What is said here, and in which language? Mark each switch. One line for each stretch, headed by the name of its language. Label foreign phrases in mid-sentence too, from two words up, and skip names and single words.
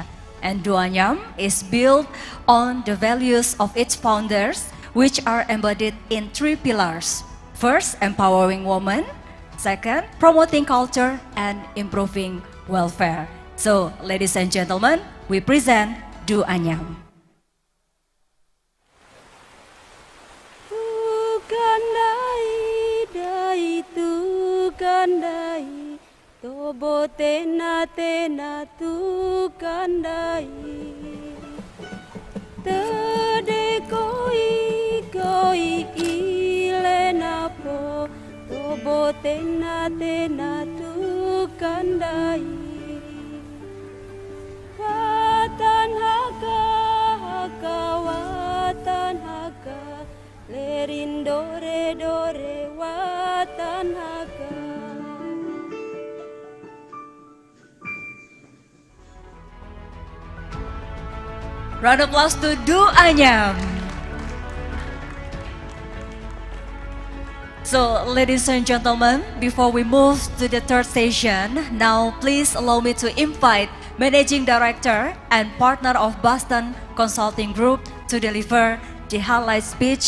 English: And Du Anyam is built on the values of its founders, which are embodied in 3 pillars. First, empowering women. Second, promoting culture and improving welfare. So, ladies and gentlemen, we present Du Anyam.
Lamaholot: Tukandai, tobo tena tena tukandai, tede koi ilena po, tobo tena tena tukandai, watan haka watan haka, lerin dore watan haka.
English: Round of applause to Du Anyam. So, ladies and gentlemen, before we move to the third session, now please allow me to invite Managing Director and partner of Boston Consulting Group to deliver the highlight speech.